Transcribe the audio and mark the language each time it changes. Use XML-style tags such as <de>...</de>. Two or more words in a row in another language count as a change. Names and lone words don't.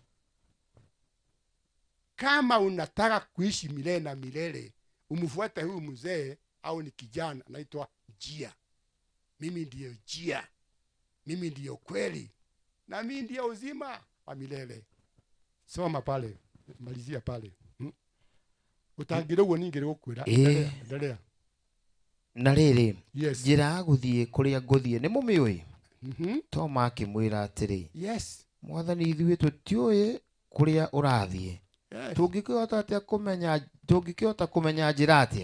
<sw>Kama unataka kuishi milele na milele, umfuate huyu mzee au ni kijana anaitwa njia. Mimi ndiyo njia. Mimi ndiyo kweli. Na mimi ndiyo uzima wa milele. Soma pale, malizia pale.</sw> <ki>Utangire uo ningire gukwira.</ki> <sw>Endelea.</sw> <ki>Na rĩrĩ, Yes. njĩra ya gũthiĩ kũrĩa ngũthiĩ nĩ mũmĩũĩ. Toma akĩmwĩra atĩrĩ. Yes. Mwathani, ithuĩ tũtiũĩ kũrĩa ũrathiĩ. Yes. Tũngĩkĩhota kũmenya njĩra atĩa?</ki>